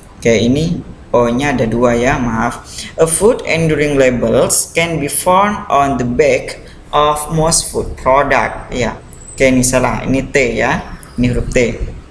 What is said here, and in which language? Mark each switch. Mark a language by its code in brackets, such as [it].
[id] Oke, ini O-nya ada dua ya, maaf. [en] A food and drink labels can be found on the back of most food product ya. [id] Oke, ini salah, ini T ya, ini huruf T.